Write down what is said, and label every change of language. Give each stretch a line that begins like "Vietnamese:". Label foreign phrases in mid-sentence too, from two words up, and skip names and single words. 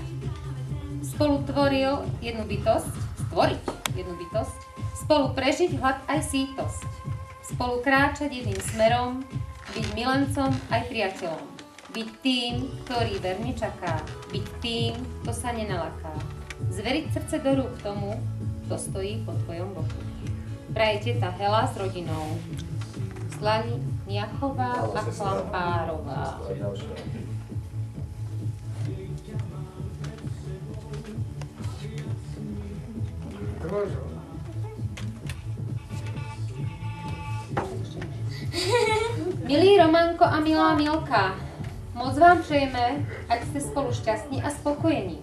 Slovak: Spolu tvoriť jednu bytosť, spolu prežiť hlad aj sítosť. Spolu kráčať jedným smerom, byť milencom aj priateľom. Byť tým, ktorý verne čaká, byť tým, kto sa nenalaká. Zveriť srdce do rúk tomu, kto stojí po tvojom boku. Praje teta Hela s rodinou. Slaniachová a Chlampárová.
Czech: Milý Romanko a milá Milka, moc vám přejeme, ať ste spolu šťastní a spokojení.